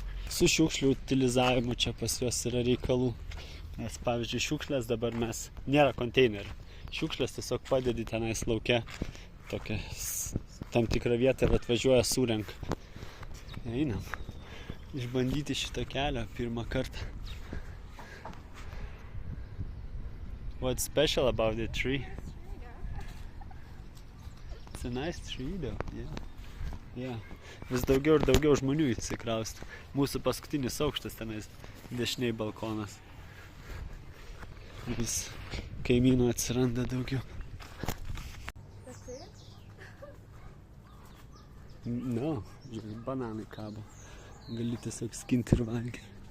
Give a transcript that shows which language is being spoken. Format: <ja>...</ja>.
<lt>Su šiukšlių utilizavimu čia pas juos yra reikalų. Nes, pavyzdžiui, šiukšlės dabar nėra konteinerių. Šiukšlės tiesiog padedi tenais lauke tokią tam tikrą vietą ir atvažiuoja surenka. Einam. Išbandyti šitą kelią pirmą kartą.</lt> <en>What's special about the tree? It's a nice tree though, yeah.</en> <lt>Vis daugiau ir daugiau žmonių įsikrausto. Mūsų paskutinis aukštas tenais, dešiniai balkonas. Vis kaimynų atsiranda daugiau. No, žiūrėk, bananai kabo. Gali tiesiog skinti ir valgyti.</lt>